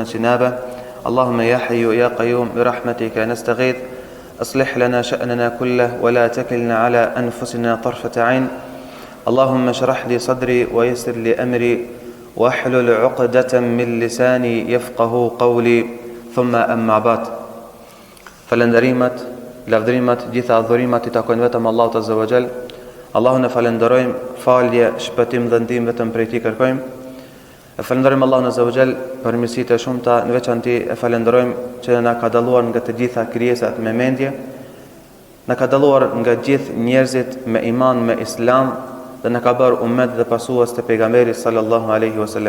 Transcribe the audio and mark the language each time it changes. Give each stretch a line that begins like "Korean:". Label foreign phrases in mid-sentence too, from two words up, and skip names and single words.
Arabic: اجتنابه اللهم يا حي يا قيوم برحمتك نستغيث أصلح لنا شأننا كله ولا تكلنا على أنفسنا طرفة عين اللهم اشرح لي صدري ويسر لي أمري واحلل عقدة من لساني يفقه قولي ثم أما بعد
Albanian: falenderimet, lavdrimet, gjitha adhurimet I takojnë vetëm Allahut
Arabic: عز وجل.
Albanian: Allahun e falenderojmë, falje, shpëtim dhe ndihmë vetëm prej Tij kërkojmë. E falenderojmë Allahun
Arabic: عز وجل
Albanian: për mirësitë e shumta, në veçanti e falenderojmë që na ka dalluar nga të gjitha krijesat me mendje, na ka dalluar nga gjithë njerëzit me iman, me islam dhe na ka bërë ummet dhe pasues të pejgamberit
Arabic: صلى الله عليه وسلم.